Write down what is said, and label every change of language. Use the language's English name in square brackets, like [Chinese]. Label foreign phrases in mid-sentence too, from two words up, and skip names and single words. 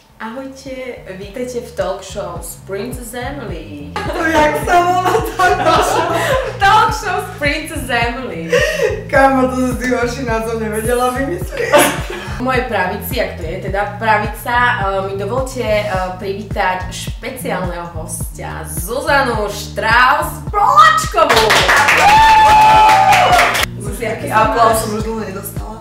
[Slovak] Ahojte, vítajte v [English] talk show [Slovak] s Princess Emily. To jak sa volá [English] talk show? Talk show [Slovak] s Princess Emily. Kámo, to si horší názov nevedela vymyslieť. V mojej pravici, ak to je teda pravica, mi dovolte privítať špeciálneho hostia Zuzanu Strauss-Polačkovú. Aký aplauz som už dlho nedostala.